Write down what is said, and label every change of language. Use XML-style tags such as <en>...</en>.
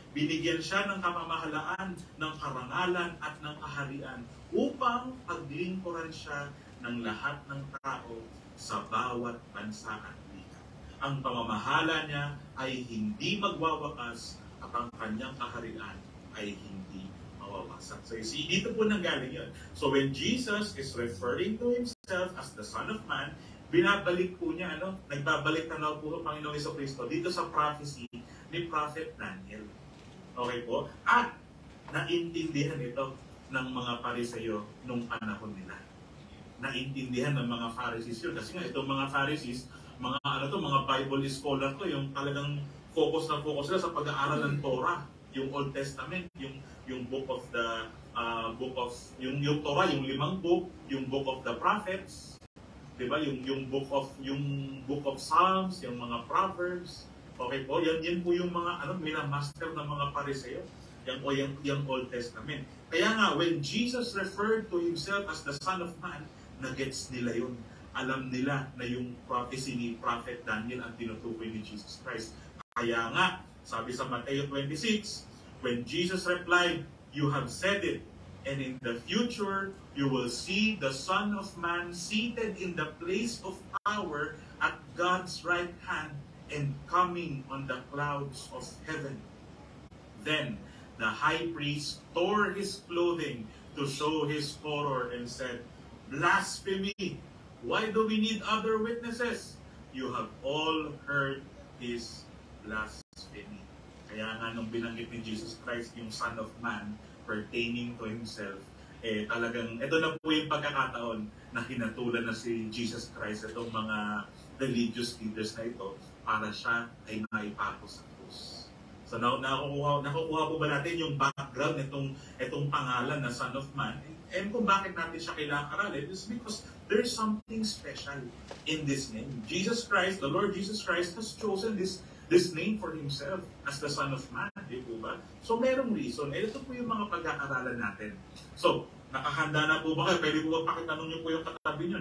<tl>Binigyan siya ng kapamahalaan, ng karangalan at ng kaharian upang paglingkuran siya ng lahat ng tao sa bawat bansa at liga. Ang pamamahala niya ay hindi magwawakas at ang kanyang kaharian ay hindi mawawasak.</tl> <en>So you see,</en> <tl>dito po nanggaling yun.</tl> <en>So when Jesus is referring to Himself as the Son of Man,</en> <tl>binabalik po niya, nagbabalik tanaw po ang Panginoong Jesucristo dito sa prophecy ni Prophet Daniel. Okay po? At naintindihan ito ng mga Pariseo nung panahon nila. Naintindihan ng mga Pharisees yun. Kasi nga itong mga Pharisees, mga Bible scholar to, yung talagang focus sila sa pag-aaral ng Torah, yung Old Testament, yung book of the yung Torah, yung 5 book, yung book of the prophets, 'di ba? Yung book of Psalms, yung mga Proverbs. Okay po, yan po yung mga minamaster ng mga Pariseo, yung Old Testament.</tl> <en>Kaya nga when Jesus referred to himself as the Son of Man,</en> <tl>nagets nila yun. Alam nila na yung prophecy ni Prophet Daniel ang tinutukoy ni Jesus Christ. Kaya nga, sabi sa Matthew 26,</tl> <en>when Jesus replied, "You have said it, and in the future you will see the Son of Man seated in the place of power at God's right hand and coming on the clouds of heaven." Then the high priest tore his clothing to show his horror and said, "Blasphemy! Why do we need other witnesses? You have all heard his blasphemy."</en> <tl>Kaya nga nung binanggit ni Jesus Christ yung Son of Man</tl> <en>pertaining to himself,</en> <tl>talagang ito na po yung pagkakataon na hinatulan na si Jesus Christ itong mga religious leaders na ito para siya ay maipako sa krus. So nakukuha po ba natin yung background itong pangalan na Son of Man?</tl> <en>And</en> <tl>kung bakit natin siya kailangan aralin</tl> <en>is because there's something special in this name. Jesus Christ, the Lord Jesus Christ has chosen this name for himself as the Son of Man,</en> <tl>di po ba? So merong reason. Ito po yung mga pag-aaralan natin. So, nakahanda na po ba kayo? Pwede po ba pakitanong niyo po yung katabi niyo?</tl>